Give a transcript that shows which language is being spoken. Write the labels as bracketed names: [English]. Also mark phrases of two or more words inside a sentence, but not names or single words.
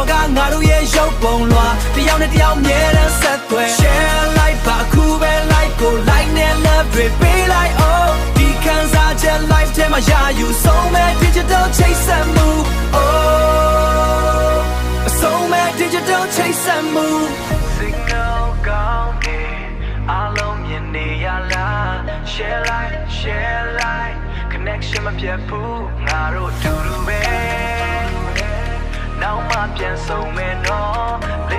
[Burmese] ကငါတို့ရဲ့ရုပ်ပုံလွှာတယောက်နဲ့တယောက်မြဲတမ်းဆက်သွယ် [English] share like [Burmese] ဘာခုပဲ like ကို like နဲ့ love တွေပေးလိုက် oh ဒီခံစားချက် life ထဲမှာရာယူဆုံးမဲ့ digital ချိတ်ဆက်မှု oh အဆုံးမဲ့ digital ချိတ်ဆက်မှု signal ကောင်းနေအားလုံးမြင်နေရလား [English] share like [Burmese] connection မပြတ်ဘူးငါတို့တူတူပဲနောက်မှပြန်ဆုံမယ်နော်